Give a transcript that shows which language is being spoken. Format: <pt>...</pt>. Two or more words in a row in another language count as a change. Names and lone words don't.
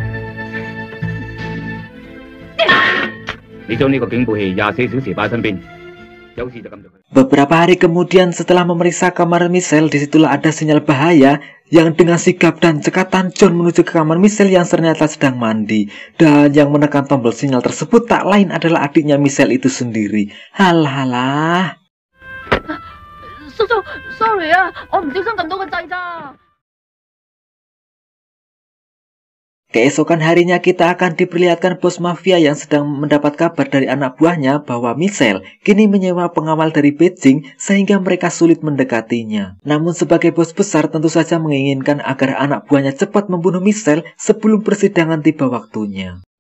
<id>Beberapa hari kemudian setelah memeriksa kamar Michelle, disitulah ada sinyal bahaya yang dengan sigap dan cekatan John menuju ke kamar Michelle yang ternyata sedang mandi. Dan yang menekan tombol sinyal tersebut tak lain adalah adiknya Michelle itu sendiri. Halah. Sorry ya,</id> <yue>我唔小心撳到個掣咋。</yue> <id>Keesokan harinya kita akan diperlihatkan bos mafia yang sedang mendapat kabar dari anak buahnya bahwa Michelle kini menyewa pengawal dari Beijing sehingga mereka sulit mendekatinya. Namun sebagai bos besar tentu saja menginginkan agar anak buahnya cepat membunuh Michelle sebelum persidangan tiba waktunya.</id>